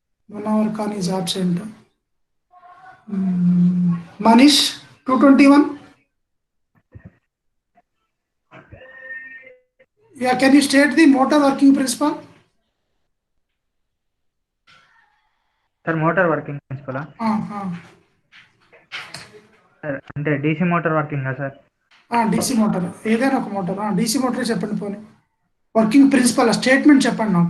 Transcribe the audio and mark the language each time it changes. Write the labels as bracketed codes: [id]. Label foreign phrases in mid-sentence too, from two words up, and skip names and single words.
[en] Manohar Khan is absent. Manish, 221. Yeah, can you state the motor working principle? [te] సార్ [en] motor working principle [te] సార్ అంటే [en] DC motor working [te] సార్ [en] DC motor [te] ఏదైనా ఒక మోటార్ [en] DC motor [te] చెప్పండి పోనీ [en] working principle statement [te] చెప్పండి నాకు